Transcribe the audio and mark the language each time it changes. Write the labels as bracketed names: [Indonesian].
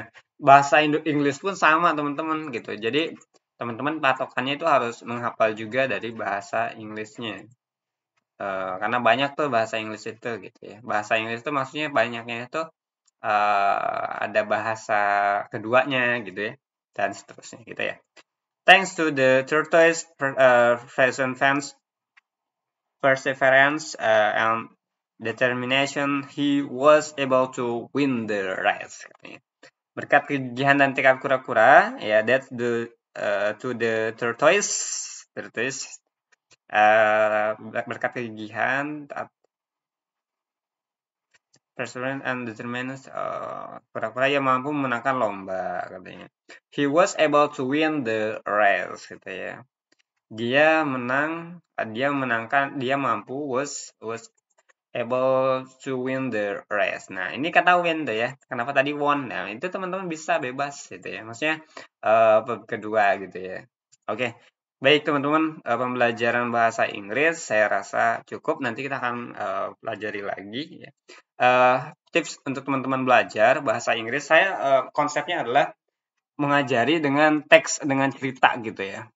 [Indonesian] Nah, bahasa Inggris pun sama teman-teman gitu. Jadi teman-teman patokannya itu harus menghafal juga dari bahasa Inggrisnya. Karena banyak tuh bahasa Inggris itu gitu ya. Bahasa Inggris itu maksudnya banyaknya itu ada bahasa keduanya gitu ya, dan seterusnya gitu ya. [English] Thanks to the tortoise perseverance and determination, he was able to win the race. [Indonesian] Katanya. Berkat kegigihan dan tekad kura-kura, ya, [English] that's the to the tortoise, [Indonesian] berkat kegigihan, [English] perseverance and determination, [Indonesian] kura-kura yang mampu memenangkan lomba, katanya. [English] He was able to win the race, [Indonesian] gitu ya. Dia mampu [English] was able to win the race. [Indonesian] Nah, ini kata win tuh ya. Kenapa tadi won? Nah, itu teman-teman bisa bebas gitu ya. Maksudnya kedua gitu ya. Oke. Baik teman-teman, pembelajaran bahasa Inggris saya rasa cukup. Nanti kita akan pelajari lagi ya. Tips untuk teman-teman belajar bahasa Inggris, saya konsepnya adalah mengajari dengan teks, dengan cerita gitu ya.